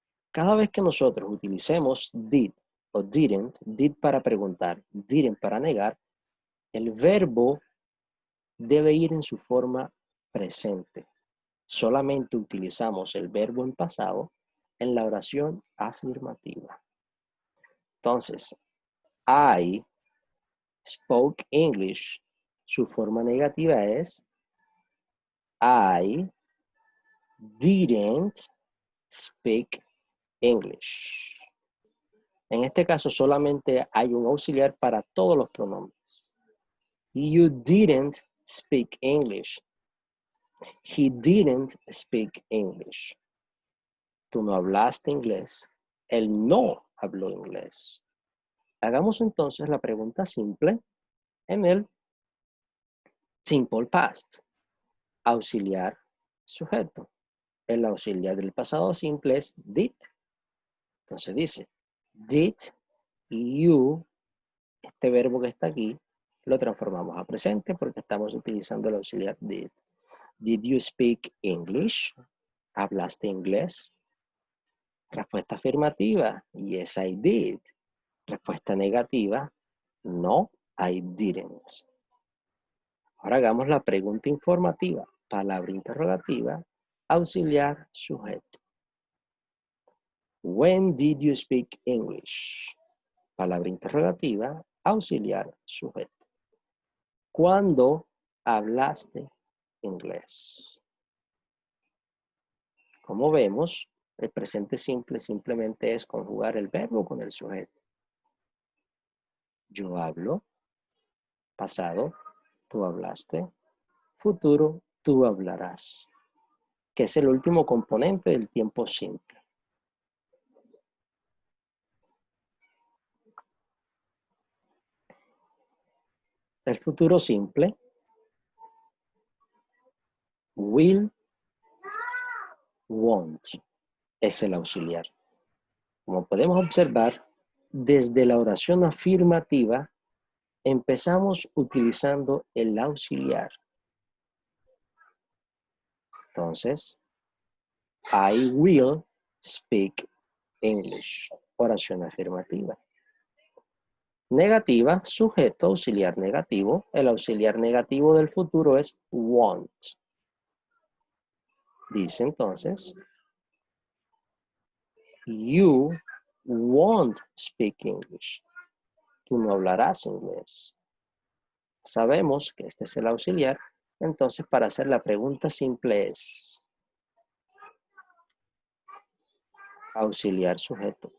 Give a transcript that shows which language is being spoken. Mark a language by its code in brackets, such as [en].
[es] Cada vez que nosotros utilicemos did o didn't, did para preguntar, didn't para negar, el verbo debe ir en su forma presente. Solamente utilizamos el verbo en pasado en la oración afirmativa. [en] Entonces, I spoke English. [es] Su forma negativa es [en] I didn't speak English. [es] En este caso solamente hay un auxiliar para todos los pronombres. [en] You didn't speak English. He didn't speak English. [es] Tú no hablaste inglés. Él no habló inglés. Hagamos entonces la pregunta simple en el simple past. Auxiliar, sujeto. El auxiliar del pasado simple es did. Entonces dice, did you, este verbo que está aquí, lo transformamos a presente porque estamos utilizando el auxiliar did. [en] Did you speak English? [es] ¿Hablaste inglés? Respuesta afirmativa, [en] yes I did. [es] Respuesta negativa, [en] no I didn't. [es] Ahora hagamos la pregunta informativa, palabra interrogativa, auxiliar, sujeto. [en] When did you speak English? [es] Palabra interrogativa, auxiliar, sujeto. ¿Cuándo hablaste inglés? Como vemos, el presente simple simplemente es conjugar el verbo con el sujeto. Yo hablo, pasado, tú hablaste, futuro, tú hablarás, que es el último componente del tiempo simple. El futuro simple, will, won't, es el auxiliar. Como podemos observar, desde la oración afirmativa empezamos utilizando el auxiliar. [en] Entonces, I will speak English. [es] Oración afirmativa. Negativa, sujeto, auxiliar negativo. El auxiliar negativo del futuro es won't. [en] Dice entonces, you won't speak English. [es] Tú no hablarás inglés. Sabemos que este es el auxiliar, entonces para hacer la pregunta simple es auxiliar sujeto.